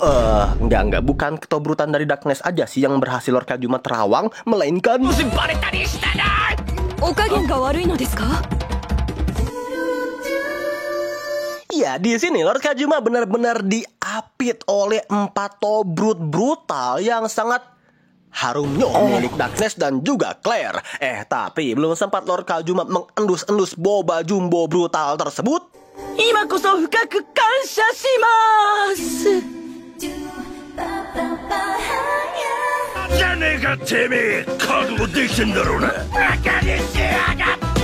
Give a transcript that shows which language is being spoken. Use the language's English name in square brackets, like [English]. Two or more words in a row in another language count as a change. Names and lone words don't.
[Indonesian] Enggak, bukan ketobrutan dari Darkness aja sih yang berhasil Lord Kajuma terawang, melainkan ya, di sini Lord Kajuma benar-benar diapit oleh 4 Tobrut brutal yang sangat harumnya milik Darkness dan juga Claire. Tapi belum sempat Lord Kajuma mengendus-endus boba jumbo brutal tersebut, [Japanese] 今こそ深く感謝します。じゃねえかてめえ、覚悟できてんだろうな。バカにしやがっ